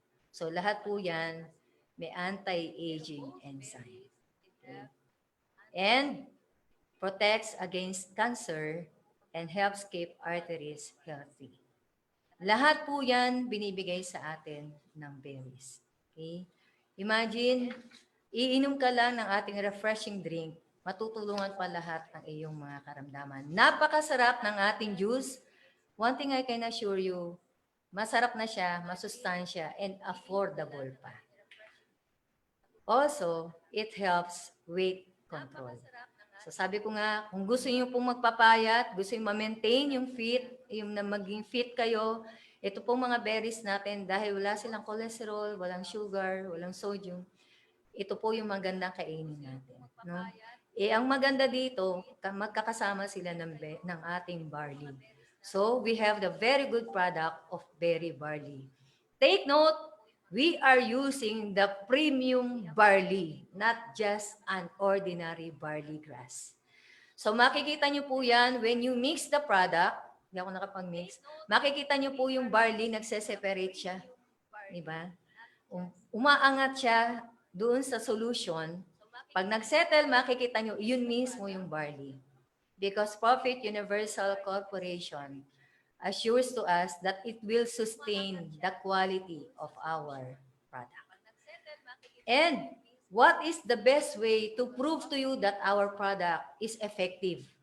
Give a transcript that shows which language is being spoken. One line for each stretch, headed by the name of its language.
Filipino: So, lahat po yan may anti-aging enzyme. Okay?
English: And protects against cancer and helps keep arteries healthy.
Filipino: Lahat po yan binibigay sa atin ng berries. Okay? Imagine, iinom ka lang ng ating refreshing drink, matutulungan pa lahat ng iyong mga karamdaman. Napakasarap ng ating juice.
English: One thing I can assure you,
Filipino: masarap na siya, masustansya, and affordable pa.
English: Also, it helps weight control.
Filipino: So sabi ko nga, kung gusto niyo pong magpapayat, gusto niyo ma-maintain yung fit, yung na maging fit kayo, ito pong mga berries natin, dahil wala silang cholesterol, walang sugar, walang sodium, ito po yung magandang kainin natin. No? Ang maganda dito, magkakasama sila ng ating barley.
English: So, we have the very good product of berry barley. Take note, we are using the premium barley, not just an ordinary barley grass.
Filipino: So, makikita nyo po yan
English: when you mix the product.
Filipino: Hindi ako nakapag-mix. Makikita nyo po yung barley, nagse-separate siya. Diba? Umaangat siya doon sa solution. Pag nag-settle, makikita nyo, yun mismo yung barley.
English: Because Profit Universal Corporation assures to us that it will sustain the quality of our product. And what is the best way to prove to you that our product is effective?